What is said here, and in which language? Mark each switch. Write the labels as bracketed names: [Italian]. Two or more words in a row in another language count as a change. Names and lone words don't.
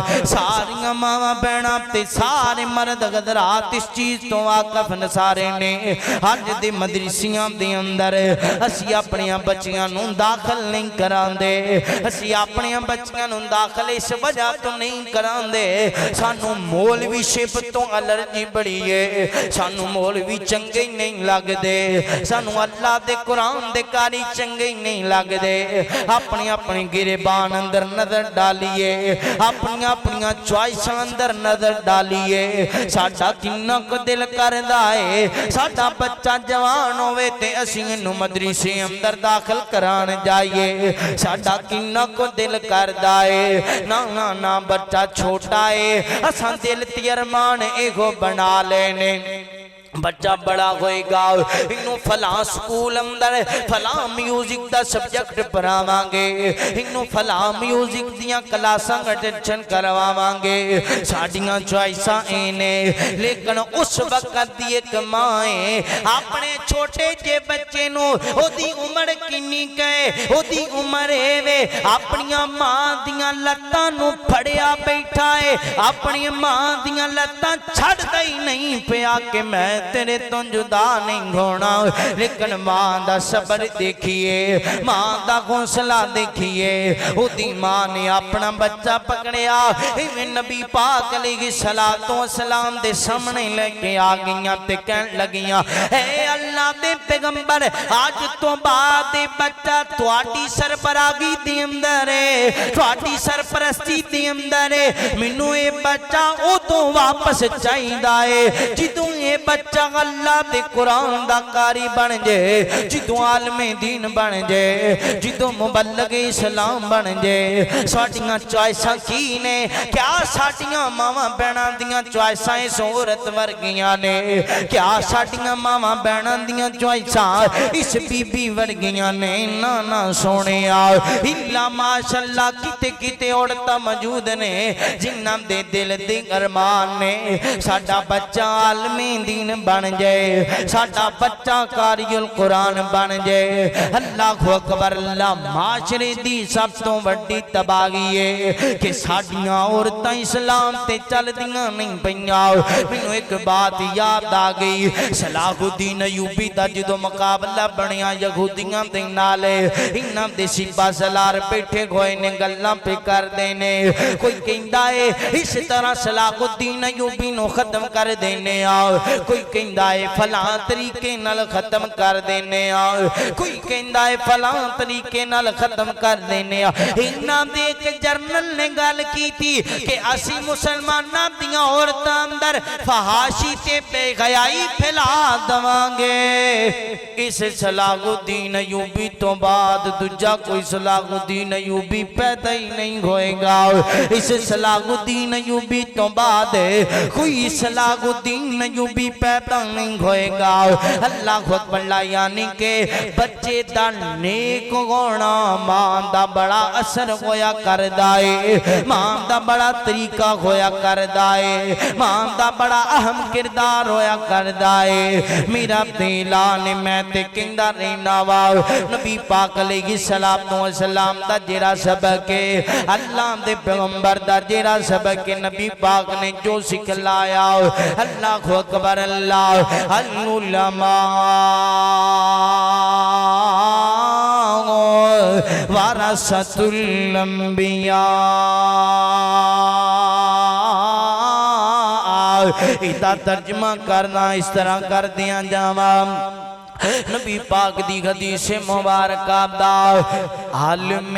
[Punjabi] ساری ماں بہنا تے سارے مرد حضرات اس چیز تو واقف نسارے نے حج دے مدرسیاں دے اندر اسی اپنی بچیاں نو داخل نہیں کران دے اسی اپنی بچیاں نو داخل اس وجہ تو نہیں کران دے سانو مولوی شپ تو الرجی بڑی ہے سانو مولوی چنگے نہیں لگ دے سانو اللہ دے قرآن دے کاری چنگے نہیں لگ دے اپنی اپنی گریبان اندر نظر ڈالیے اپنی اپنی چوائساں اندر نظر ڈالیے ساڈا کنا کو دل کردا ہے ساڈا بچہ جوان ہوئے تے اسی نو مدرسے اندر داخل کران جائیے ساڈا کنا کو دل کردا ہے نا نا بچہ چھوٹا ہے اساں دل تے ارمان ایگو بنا لینے بچہ بڑا ہوئے گا انہوں فلاں سکول اندر فلاں میوزک دا سبجیکٹ پڑھاوانگے انہوں فلاں میوزک دیاں کلاساں اٹینشن کرواوانگے ساڑیاں چوائساں اینے لیکن اس وقت دی ایک مائیں اپنے چھوٹے جے بچے نو او دی عمر کنی کہے او دی عمر ہے اپنی ماں دیاں لتاں نو پھڑیا بیٹھا ہے اپنی ماں دیاں لتاں چھڑ دئی نہیں پیا کہ میں تیرے تو جدا نہیں ہونا لیکن ماں دا صبر دیکھئے ماں دا حوصلہ دیکھئے او دی ماں نے اپنا بچہ پکڑیا نبی پاک علیہ السلام دے سامنے لے کے آگیاں تے کہن لگیاں اے اللہ دے پیغمبر آج تو بعد بچہ تواڈی سربراہی دی اندر ہے تواڈی سرپرستی دی اندر ہے مینوں اے بچہ او تو واپس چاہیدا ہے جدوں اے بچہ اللہ دے قرآن دا قاری بن جے جدوں عالم دین بن جے جدوں مبلغ اسلام بن جے ساڈیاں چوائساں کی نے کیا ساڈیاں ماواں بہناں دیاں چوائساں اس عورت ورگیاں نے کیا ساڈیاں ماواں بہناں دیاں چوائساں اس بی بی ورگیاں نے نا سونے [Arabic] الا ماشاءاللہ [Punjabi] کتے کتے عورتاں موجود نے جنہاں دے دل دے ارمان نے ساڈا بچہ عالم دین بن جائے ساڈا بچہ قاری القرآن بن جائے [Arabic] اللہ اکبر [Punjabi] اللہ معاشرے دی سب تو بڑی تباہی ہے کہ ساڈیاں عورتاں اسلام تے چل دیاں نہیں پئیاں مینوں ایک بات یاد آ گئی صلاح الدین ایوبی دا جدوں مقابلہ بنیا یہودیاں دے نال انہاں دے سپاہ سالار بیٹھے ہوئے نے گلاں پہ کر دینے کوئی کہندا ہے اس طرح صلاح الدین ایوبی نو ختم کر دینے کوئی کہندا ہے فلاں طریقے نال ختم کر دینے کوئی کہندا ہے فلاں طریقے نال ختم کر دینے انہاں دے ایک جرنل نے گل کیتی کہ اسی مسلماناں دیاں عورتاں اندر فحاشی تے بے حیائی پھیلا دواںگے اس صلاح الدین ایوبی تو بعد دوجا کوئی صلاح الدین ایوبی پیدا ہی نہیں ہوئے گا اس صلاح الدین ایوبی تو بعد کوئی صلاح الدین ایوبی پیدا نہیں ہوئے گا [Arabic] اللہ اکبر [Punjabi] یعنی کہ بچے دا نیک ہونا ماں دا بڑا اثر ہویا کردا ہے ماں دا بڑا طریقہ ہویا کردا ہے ماں دا بڑا اہم کردار ہویا کردا ہے میرا دلان میں تے کہندا رہنا وا نبی پاک [Arabic] علیہ السلام [Punjabi] دا جڑا سبق ہے اللہ دے پیغمبر دا جڑا سبق ہے نبی پاک نے جو سکھلایا [Arabic] اللہ اکبر [Punjabi] اللہ العلماء [Arabic] ورثۃ الانبیاء [Punjabi] اتا ترجمہ کرنا اس طرح کر دیا جاواں نبی پاک دی حدیث مبارکہ دا عالم